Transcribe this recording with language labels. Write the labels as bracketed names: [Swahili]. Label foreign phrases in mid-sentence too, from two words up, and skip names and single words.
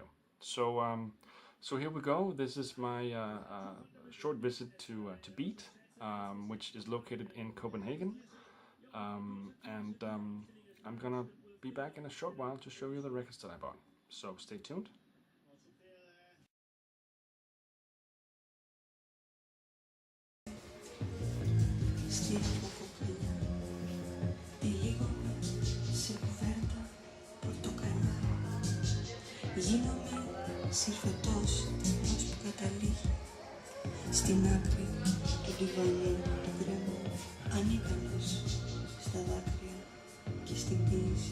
[English] So here we go. This is my short visit to Beat, which is located in Copenhagen, and I'm gonna be back in a short while to show you the records that I bought. So stay tuned. [Greek] Γίνομαι συρφετός ως που καταλήγει στην άκρη του διβανιού του γκρέμου, ανίκανος στα δάκρυα και στην ποίηση.